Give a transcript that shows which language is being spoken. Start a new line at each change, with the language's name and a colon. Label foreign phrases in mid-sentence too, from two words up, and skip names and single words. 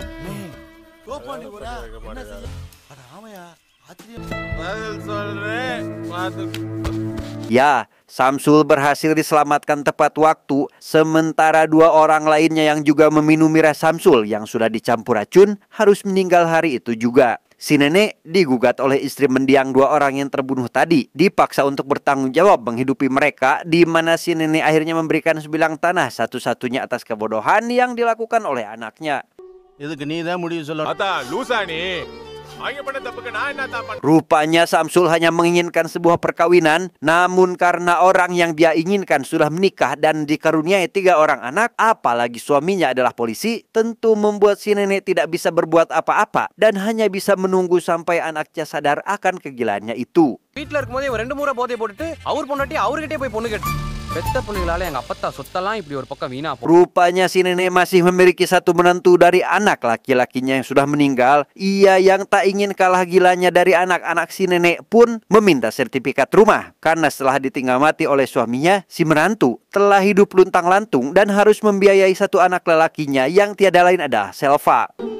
Indonesian: Ya, Samsul berhasil diselamatkan tepat waktu, sementara dua orang lainnya yang juga meminum miras Samsul yang sudah dicampur racun harus meninggal hari itu juga. Si nenek digugat oleh istri mendiang dua orang yang terbunuh tadi, dipaksa untuk bertanggung jawab menghidupi mereka, di mana si nenek akhirnya memberikan sebilang tanah satu-satunya atas kebodohan yang dilakukan oleh anaknya.
Tamil: இதுக்கு நீ தான் முடிவு சொல்ல. அதான் லூசா நீ அவங்க பண்ண தப்புக்கு நான் என்ன தான் பண்ண.
Indonesian: Rupanya Samsul hanya menginginkan sebuah perkawinan, namun karena orang yang dia inginkan sudah menikah dan dikaruniai 3 orang anak, apalagi suaminya adalah polisi, tentu membuat si nenek tidak bisa berbuat apa-apa dan hanya bisa menunggu sampai anaknya sadar akan kegilaannya itu.
Tamil: வீட்டுல இருக்கும்போதே ஒரு 2 முறை போதை போட்டுட்டு அவர் பொண்டாட்டி அவர்கிட்டே போய் பொண்ணு கேட்டு பெத்த பிள்ளைகளால எங்க அப்பத்தா சொத்தெல்லாம் இப்படி ஒரு பக்கம் வீணா போகும்.
Indonesian: Rupanya si nenek masih memiliki satu menantu dari anak laki-lakinya yang sudah meninggal. Ia yang tak ingin kalah gilanya dari anak-anak si nenek pun meminta sertifikat rumah. Karena setelah ditinggal mati oleh suaminya, si menantu telah hidup luntang-lantung dan harus membiayai satu anak lelakinya yang tiada lain adalah Selva.